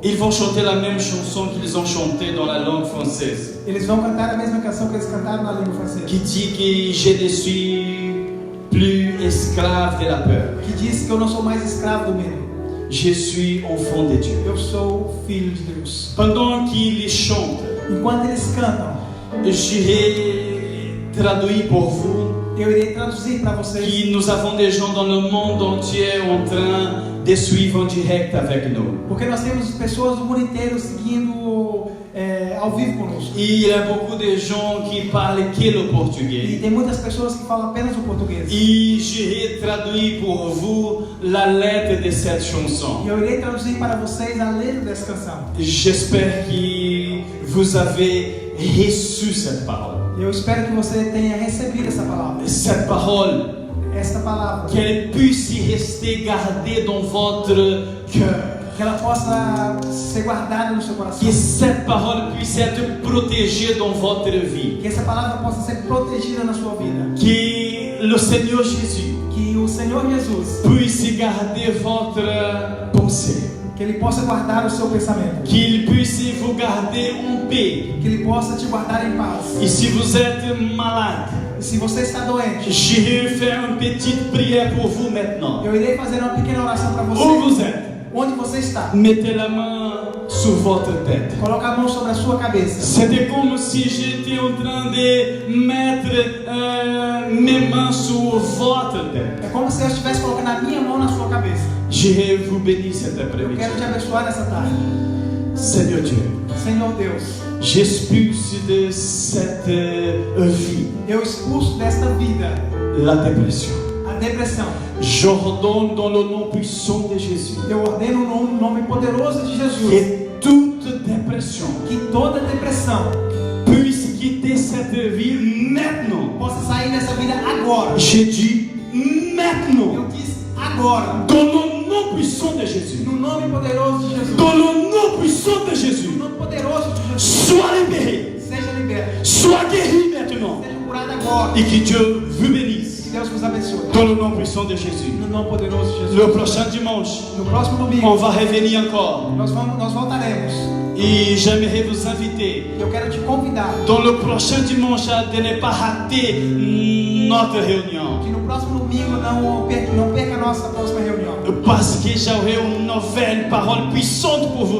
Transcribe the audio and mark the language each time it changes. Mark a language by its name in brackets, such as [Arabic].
[French] Ils vont chanter la même chanson qu'ils ont chantée dans la langue française, [Portuguese] Eles vão cantar a mesma canção que eles cantaram na língua francesa. [French] qui dit que je ne suis plus esclave de la peur. [Portuguese] que diz que eu não sou mais escravo do medo. [French] Je suis enfant de Dieu. [Portuguese] Eu sou filho de Deus. [French] Pendant qu'ils chantent, [Portuguese] Enquanto eles cantam, [French] j'irai traduire pour vous [Portuguese] eu irei traduzir para vocês [French] que nous avons des gens dans le monde entier en train de suivre en direct avec nous. [Portuguese] porque nós temos pessoas do mundo inteiro seguindo ao vivo conosco. [French] Et il y a beaucoup de gens qui parlent que le portugais. [Portuguese] tem muitas pessoas que falam apenas o português. [French] Et j'irai traduire pour vous la lettre de cette [Portuguese] E [French] chanson. [Portuguese] eu irei traduzir para vocês a letra dessa canção. [French] J'espère que vous avez reçu cette parole. [Portuguese] Eu espero que você tenha recebido essa palavra. [French] Cette parole, [Portuguese] Esta palavra. [French] qu'elle puisse rester gardée dans votre cœur. [Portuguese] Que ela possa ser guardada no seu coração. [French] Que cette parole puisse être protégée dans votre vie. [Portuguese] Que essa palavra possa ser protegida na sua vida. [French] Que le Seigneur Jésus [Portuguese] Que o Senhor Jesus, [French] puisse garder votre pensée. [Portuguese] que Ele possa guardar o seu pensamento. [French] Qu'il puisse vous garder en paix. [Portuguese] Que Ele possa te guardar em paz. [French] Et si vous êtes malade, [Portuguese] E se você está doente, [French] j'irai faire une petite prière pour vous maintenant. [Portuguese] eu irei fazer uma pequena oração para [French] Où [Portuguese] você. [French] vous êtes? [Portuguese] Onde você está? [French] Mettez la main sur votre tête. [Portuguese] Coloque a mão sobre a sua cabeça. [French] C'était comme si j'étais en train de mettre mes mains sur votre tête. [Portuguese] É como se eu estivesse colocando a minha mão na sua cabeça. [French] Je vous bénis cet [Portuguese] Eu [French] après-midi. [Portuguese] quero te abençoar nessa tarde. [French] Seigneur Dieu, [Portuguese] Senhor Deus, [French] j'expulse de cette vie [Portuguese] eu expulso desta vida [French] la dépression. [Portuguese] a depressão. [French] J'ordonne dans le nom puissant de Jésus [Portuguese] Eu ordeno no nome poderoso de Jesus [French] que toute dépression [Portuguese] que toda depressão [French] puisse quitter cette vie maintenant. [Portuguese] possa sair dessa vida agora. [French] J'ai dit maintenant. [Portuguese] Eu disse agora. [French] Dans le nom puissant de Jésus. [Portuguese] No nome poderoso de Jesus. [French] Dans le nom puissant de Jésus. [Portuguese] No nome poderoso de Jesus. [French] Sois libéré. [Portuguese] Seja liberto. [French] Sois guéri maintenant. [Portuguese] Seja curado agora. [French] Et que Dieu vous bénisse. [Portuguese] Que Deus vos abençoe. [French] Dans le nom puissant de Jésus. [Portuguese] No nome poderoso de Jesus. [French] Le prochain dimanche, [Portuguese] No próximo [French] on [Portuguese] domingo, [French] va revenir encore. [Portuguese] nós voltaremos. [French] Et j'aimerais vous inviter [Portuguese] E eu quero te convidar [French] dans le prochain dimanche de ne pas rater notre réunion. [Portuguese] que no próximo domingo não perca a nossa próxima reunião. [French] Parce que j'aurai une nouvelle parole puissante pour vous